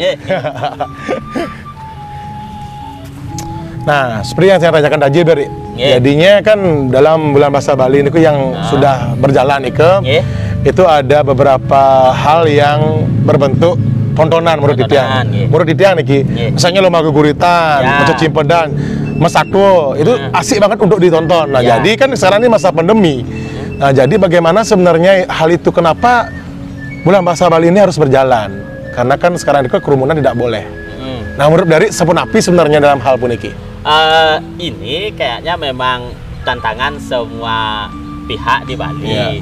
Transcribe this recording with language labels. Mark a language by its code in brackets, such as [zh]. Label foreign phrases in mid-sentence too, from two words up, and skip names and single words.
[id] Nah, seperti yang saya tanyakan tadi, Beri. Jadinya kan dalam bulan bahasa Bali ini yang sudah berjalan itu ada beberapa hal yang berbentuk tontonan menurut Titian. Menurut Titian misalnya lomba geguritan, cecimpedan, mesakwo, itu asik banget untuk ditonton. Nah, jadi kan sekarang ini masa pandemi. Nah, jadi bagaimana sebenarnya hal itu, kenapa bulan bahasa Bali ini harus berjalan? Karena kan sekarang itu kerumunan tidak boleh. Nah, menurut dari Sepunapi sebenarnya dalam hal puniki? Ini kayaknya memang tantangan semua pihak di Bali.